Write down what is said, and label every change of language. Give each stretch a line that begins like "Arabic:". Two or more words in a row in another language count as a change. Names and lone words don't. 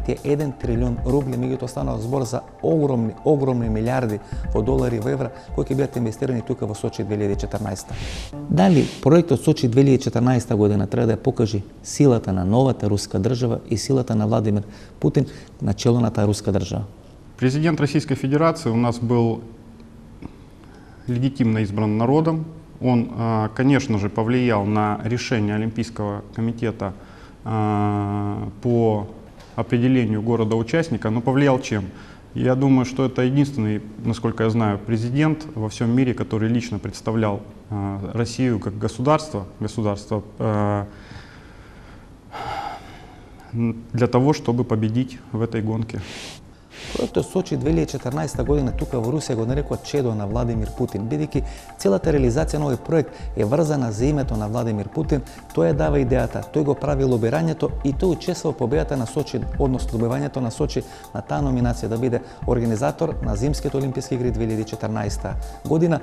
Macedonian: Тие 1 трилион рубли, меѓутоа станува збор за огромни милиарди во долари, во евра, кои ќе бидат инвестирани тука во Сочи 2014. Дали проектот Сочи 2014 година треба да покажи силата на новата руска држава и силата на Владимир Путин на чело на таа руска држава?
Russian: Президент Российской Федерации у нас был легитимно избран народом. Он, конечно же, повлиял на решение Олимпийского комитета по определению города-участника, но повлиял чем? Я думаю, что это единственный, насколько я знаю, президент во всем мире, который лично представлял Россию как государство для того, чтобы победить в этой гонке.
Macedonian: Проектот Сочи 2014 година тука во Русија го нарекува чедо на Владимир Путин, бидејќи целата реализација на овој проект е врзана за името на Владимир Путин. Тој ја дава идејата, тој го прави лобирањето и тој учествува победата на Сочи, односно добивањето на Сочи на таа номинација да биде организатор на Зимските олимписки игри 2014 година.